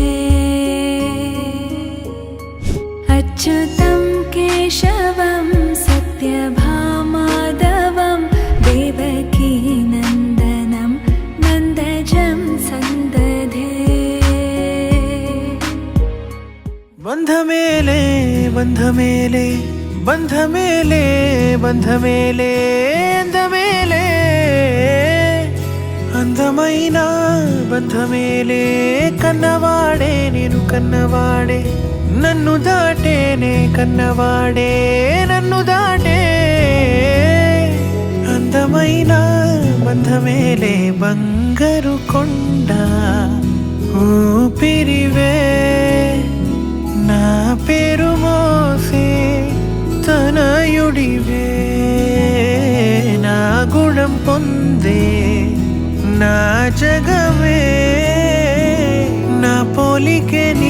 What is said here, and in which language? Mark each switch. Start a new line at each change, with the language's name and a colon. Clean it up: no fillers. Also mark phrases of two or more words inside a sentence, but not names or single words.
Sanskrit: अच्युतं केशवं सत्यभामाधवं देवकीनन्दनं नन्दजं सन्दधे।
Telugu: బంధమేలే బంధమేలే బంధమేలే బంధమేలే అంధమేలే అందమైన బంధమేలే కన్నవాడే నేను కన్నవాడే నన్ను దాటేనే కన్నవాడే నన్ను దాటే అందమైన బంధమేలే బంగారు కొండ ఊపిరివే నా పేరు మోసే తనయుడివే నా గుణం పొందే నా జగమే నా పోలికే